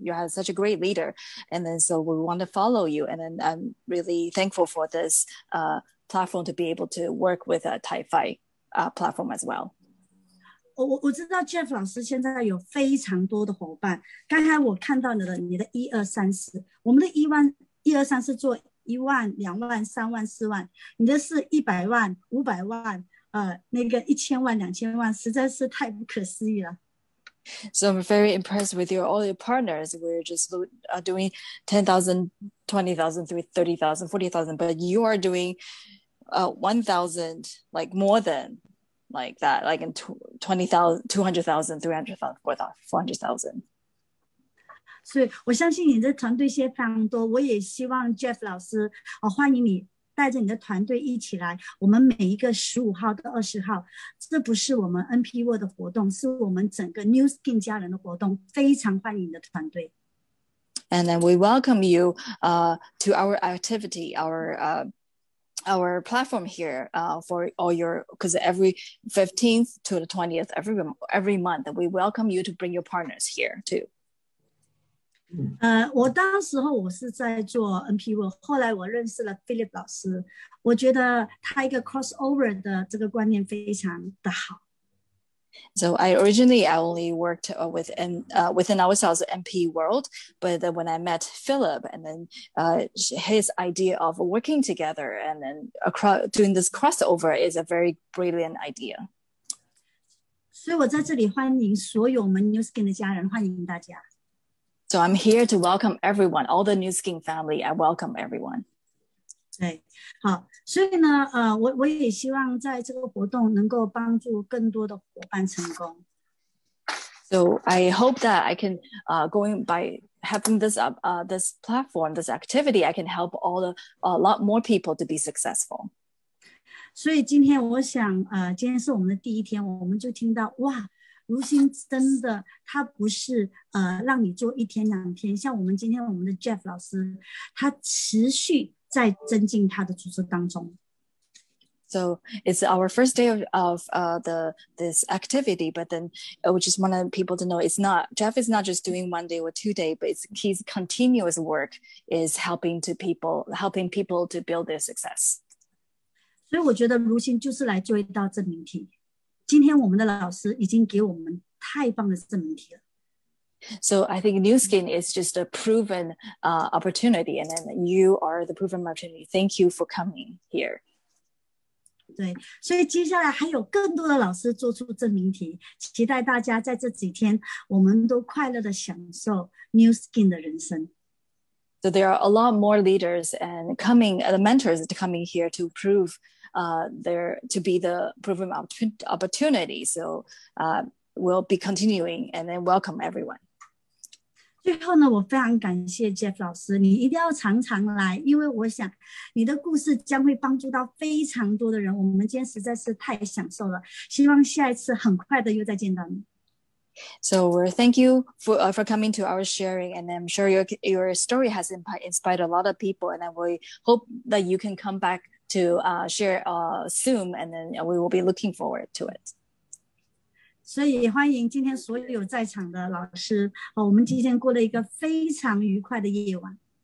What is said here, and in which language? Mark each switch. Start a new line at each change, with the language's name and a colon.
English: You have such a great leader, and then so we want to follow you. And then I'm really thankful for this platform to be able to work with a Type 5 platform as well.
Chinese: 我知道 Jeff 老师现在有非常多的伙伴。刚才我看到你的1、2、3、4，我们的1、2、3是做1万、2万、3万、4万，你的是100万、500万，那个1000万、2000万，实在是太不可思议了。
English: So I'm very impressed with all your partners. We're just doing 10,000, 20,000, 30,000, 40,000, but you are doing 1,000, like more than like that, like in 20,000, 200,000, 300,000, 400,000.
Chinese: 所以我相信你的团队现在非常多，我也希望 Jeff 老师欢迎你带着你的团队一起来，我们每一个15号到20号，这不是我们 NP World 的活动，是我们整个 New Skin 家人的活动，非常欢迎你的团队。
English: And then we welcome you to our activity, our platform here for all your, because every 15th to the 20th every month, we welcome you to bring your partners here too.
Chinese: 我当时候我是在做 NP World， 后来我认识了 Philip 老师，我觉得他一个 crossover 的这个观念非常的好。
English: So I only worked within ourselves NP World, but then when I met Philip and then his idea of working together and then doing this crossover is a very brilliant idea.
Chinese: 所以我在这里欢迎所有我们 New Skin 的家人，欢迎大家。
English: So I'm here to welcome everyone, all the New Skin family. I welcome everyone.
Chinese: 对，好，所以呢，我也希望在这个活动能够帮助更多的伙伴成功。
English: So I hope that I can going by having this this platform, this activity, I can help a lot more people to be successful.
Chinese: 所以今天我想，今天是我们的第一天，我们就听到哇，如新真的，他不是让你做1天2天，像我们今天我们的 Jeff 老师，他持续在增进他的组织当中。
English: So it's our first day of this activity, but then we just want people to know Jeff is not just doing 1 day or 2 days, but his continuous work is helping people to build their success.
Chinese: 所以我觉得如新就是来做一道证明题。今天我们的老师已经给我们太棒的证明题了。
English: So I think New Skin is just a proven opportunity, and then you are the proven opportunity. Thank you for coming here.
Chinese: 对，所以接下来还有更多的老师做出证明题，期待大家在这几天，我们都快乐的享受 New Skin 的人生。
English: So there are a lot more leaders and the mentors coming here to prove to be the proven opportunity. So we'll be continuing and then welcome everyone.
Chinese: 最后呢，我非常感谢 Jeff 老师，你一定要常常来，因为我想你的故事将会帮助到非常多的人。我们今天实在是太享受了，希望下一次很快的又再见到你。
English: So thank you for coming to our sharing, and I'm sure your story has inspired a lot of people, and we hope that you can come back to share soon, and then we will be looking forward to it.
Chinese: 所以欢迎今天所有在场的老师，我们今天过了一个非常愉快的夜晚。